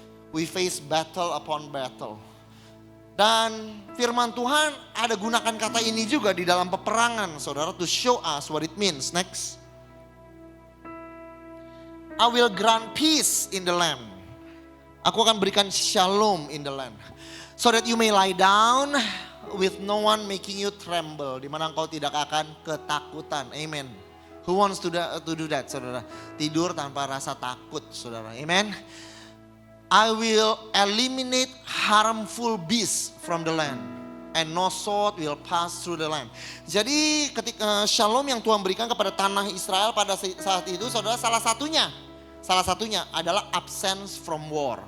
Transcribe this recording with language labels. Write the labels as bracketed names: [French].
[English] We face battle upon battle. [Indonesian] Dan firman Tuhan ada gunakan kata ini juga di dalam peperangan, saudara, [English] to show us what it means. [Indonesian] Next. [English] I will grant peace in the land. [Indonesian] Aku akan berikan [English] shalom in the land. So that you may lie down with no one making you tremble. [Indonesian] Di mana engkau tidak akan ketakutan. Amen. [English] Who wants to do that, [Indonesian] saudara? Tidur tanpa rasa takut, saudara. Amen. [English] I will eliminate harmful beasts from the land. And no sword will pass through the land. [Indonesian] Jadi ketika shalom yang Tuhan berikan kepada tanah Israel pada saat itu, saudara, salah satunya adalah [English] absence from war.